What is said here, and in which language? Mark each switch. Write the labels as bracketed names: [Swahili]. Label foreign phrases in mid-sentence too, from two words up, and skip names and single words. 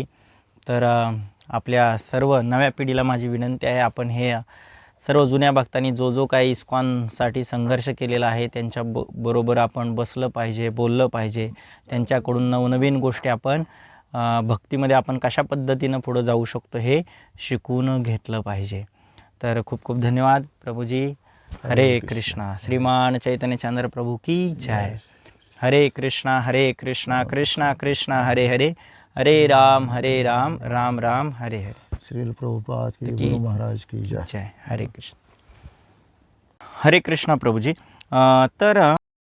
[Marathi] तर आपल्या सर्व नव्या पिढीला माझी विनंती आहे, आपण हे सर्व जुन्या भक्तांनी जो काही इस्कॉनसाठी संघर्ष केलेला आहे त्यांच्या बरोबर आपण बसलं पाहिजे, बोललं पाहिजे. त्यांच्याकडून नवनवीन गोष्टी आपण भक्तीमध्ये आपण कशा पद्धतीनं पुढं जाऊ शकतो हे शिकून घेतलं पाहिजे. तर खूप खूप धन्यवाद प्रभूजी. हरे कृष्णा. श्रीमान चैतन्य चंद्र प्रभू [Hindi] की जय. [Sanskrit] हरे कृष्णा कृष्णा कृष्णा हरे हरे, हरे राम राम राम हरे हरे. [Marathi] श्रील प्रभुपाद की, [Hindi] गुरु महाराज की जय. [Marathi] जय. हरे कृष्ण. हरे कृष्णा प्रभूजी. तर